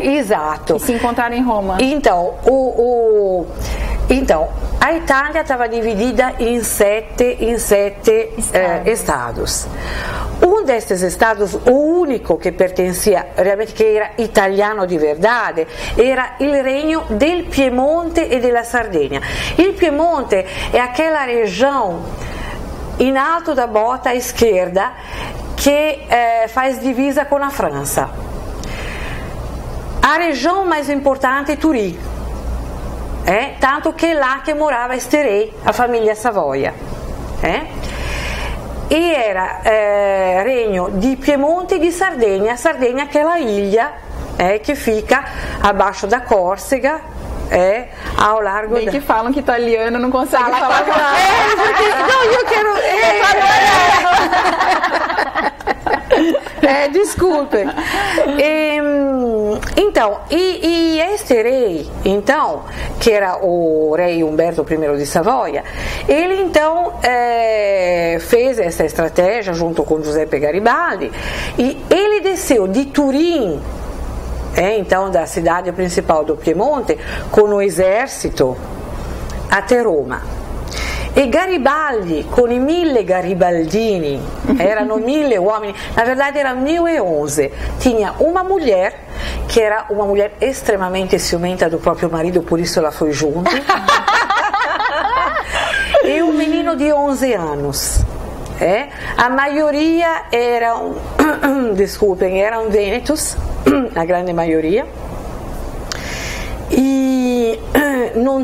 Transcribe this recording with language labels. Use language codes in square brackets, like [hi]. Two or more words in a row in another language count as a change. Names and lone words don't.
[pt] Exato. E se encontraram em Roma. Então, a Itália estava dividida em sete estados. Um desses estados, o único que pertencia realmente, que era italiano de verdade, [it] era il Regno del Piemonte e della Sardegna. [pt] Il Piemonte é aquela região em alto da bota à esquerda que faz divisa com a França. A região mais importante é Turim. Tanto que é lá que morava Esterei, a família Savoia. [it] E era regno di Piemonte e di Sardegna. Sardegna, [pt] aquela ilha que fica abaixo da Córcega, ao largo Bem que falam que italiano não consegue falar nada. Não, eu quero... desculpe. Então, e este rei, então, que era o rei Umberto I de Savoia, ele então fez essa estratégia junto com Giuseppe Garibaldi e ele desceu de Turim, então da cidade principal do Piemonte, com o exército até Roma. E Garibaldi, com [it] i 1000 garibaldini, erano 1000 uomini, [pt] na verdade [it] erano 1011, [pt] tinha uma mulher, que era uma mulher extremamente ciumenta do próprio marido, por isso ela foi junto, e um menino de 11 anos. A maioria eram, eram vênetos, a grande maioria, e não